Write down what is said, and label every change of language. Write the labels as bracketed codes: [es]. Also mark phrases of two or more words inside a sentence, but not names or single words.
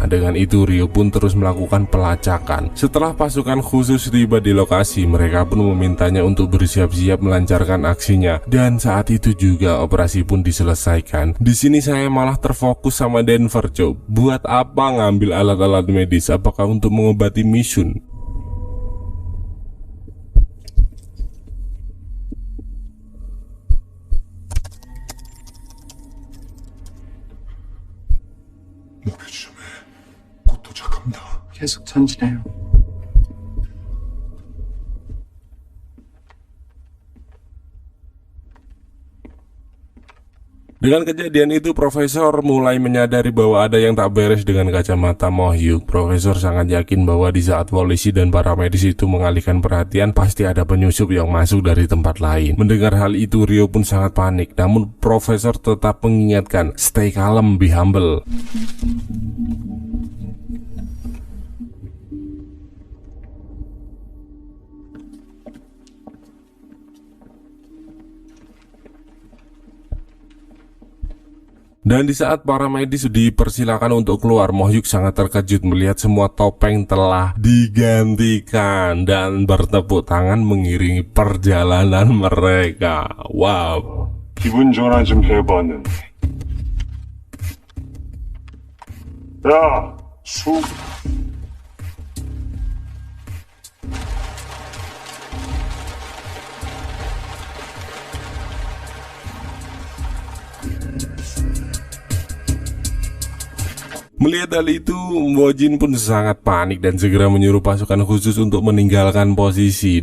[id] Dengan itu Ryo pun terus melakukan pelacakan. Setelah pasukan khusus tiba di lokasi, mereka pun memintanya untuk bersiap-siap melancarkan aksinya. Dan saat itu juga operasi pun diselesaikan. Di sini saya malah terfokus sama Denver, coba. Buat apa ngambil alat-alat medis? Apakah untuk mengobati Mission? [ko] 목표 지점에 곧 도착합니다. 계속 전진해요. [id] Dengan kejadian itu, Profesor mulai menyadari bahwa ada yang tak beres dengan kacamata Mo Hyuk. Profesor sangat yakin bahwa di saat polisi dan para medis itu mengalihkan perhatian, pasti ada penyusup yang masuk dari tempat lain. Mendengar hal itu, Ryo pun sangat panik. Namun Profesor tetap mengingatkan, [en] stay calm, be humble. [id] Dan di saat para medis dipersilakan untuk keluar, Mo Hyuk sangat terkejut melihat semua topeng telah digantikan dan bertepuk tangan mengiringi perjalanan mereka. [en] Wow. [ko] 기분 전환 좀 해봤는데. 야, 수. [id] Melihat hal itu, Mo Jin pun sangat panik dan segera menyuruh pasukan khusus untuk meninggalkan posisi.